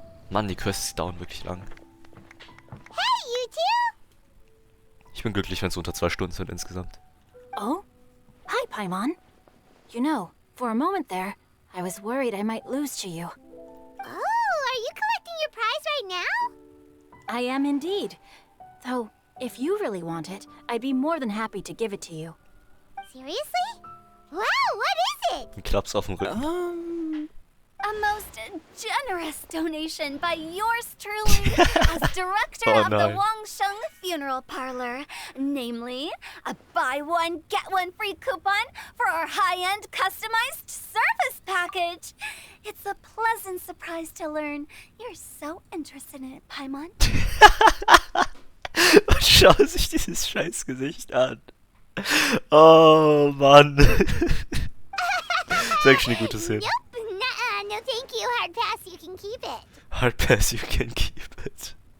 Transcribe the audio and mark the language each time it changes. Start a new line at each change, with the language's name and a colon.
German: Mann, die Quests dauern wirklich lang.
English: Hey, you two!
German: Ich bin glücklich, wenn es unter 2 Stunden sind insgesamt.
English: Oh? Hi, Paimon. You know, for a moment there, I was worried I might lose to you. Oh, are you collecting your prize right now? I am indeed. Though, if you really want it, I'd be more than happy to give it to you. Seriously? Wow, what is it?
German: Ein Klaps auf dem Rücken.
English: A most generous donation by yours truly as director Oh, of the no. Wangsheng Funeral Parlor. Namely, a buy one, get one free coupon for our high-end customized service package. It's a pleasant surprise to learn you're so interested in it, Paimon.
German: Schau sich dieses Scheißgesicht an. Oh, Mann. Ist actually eine gute Szene.
English: Nope, nuh-uh, no thank you, hard pass, you can keep it. Hard pass, you can keep it.